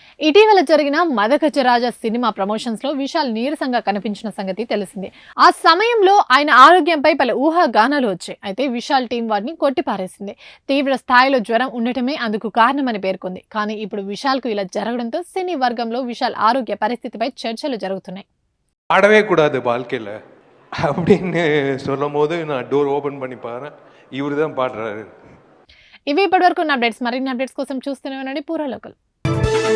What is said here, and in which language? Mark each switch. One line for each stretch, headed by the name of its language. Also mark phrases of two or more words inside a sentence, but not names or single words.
Telugu: ఇటీవల జరిగిన మదగజరాజా సినిమా ప్రమోషన్స్ లో విశాల్ నీరసంగా కనిపించిన సంగతి తెలిసిందే. ఆ సమయంలో ఆయన ఆరోగ్యంపై పలు ఊహాగానాలు వచ్చాయి. అయితే విశాల్ టీం వారిని కొట్టిపారేసింది. తీవ్ర స్థాయిలో జ్వరం ఉండటమే అందుకు కారణమని పేర్కొంది. కానీ ఇప్పుడు విశాల్ కు ఇలా జరగడంతో సినీ వర్గంలో విశాల్ ఆరోగ్య పరిస్థితిపై చర్చలు జరుగుతున్నాయి.
Tamil: ஆடவே கூடாது வாழ்க்கையில் அப்படின்னு சொல்லும் போது நான்
English: door open
Tamil: பண்ணி பாரு, இவரு தான் பாடுறாரு.
Telugu: ఇవి ఇప్పటివరకు ఉన్న అప్డేట్స్. మరిన్ని అప్డేట్స్ కోసం చూస్తూనే ఉండండి పూరా లోకల్.